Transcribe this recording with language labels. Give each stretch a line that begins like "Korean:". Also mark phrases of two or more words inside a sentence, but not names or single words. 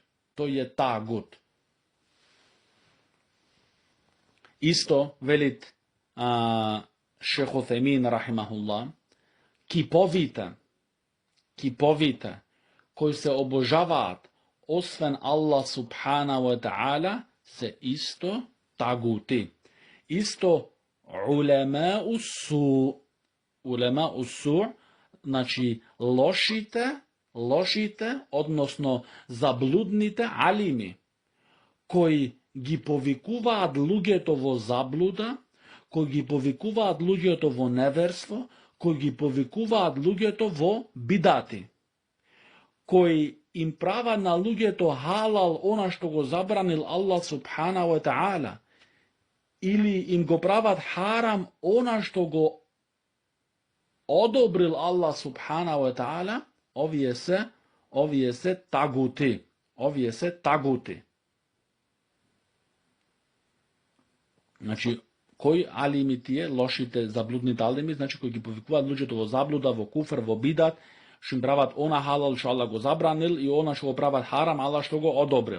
Macedonian: Тој е тагут. Исто велит Шейх Утемин рахимахуллах, киповите кои се обожаваат освен Аллах
Arabic: سبحانه وتعالى,
Macedonian: се исто тагути. Исто
Arabic: علماء السوء,
Macedonian: значи лошите, односно заблудните алими, кои ги повикуваат луѓето во заблуда, кои ги повикуваат луѓето во неверство, кои ги повикуваат луѓето во бидати, кои им права на луѓето халал она што го забранил Аллах
Arabic: سبحانه وتعالى,
Macedonian: или им го прават харам она што го одобрил Аллах
Arabic: سبحانه وتعالى,
Macedonian: овие се тагути. Овие се тагути. Значи, кои алими тие, лошите, заблудните алими, значи кои ги повикуваат луѓето во заблуда, во куфр, во бидат, што им прават она халал што Аллах го забранил и она што го прават харам, Аллах што го одобрил.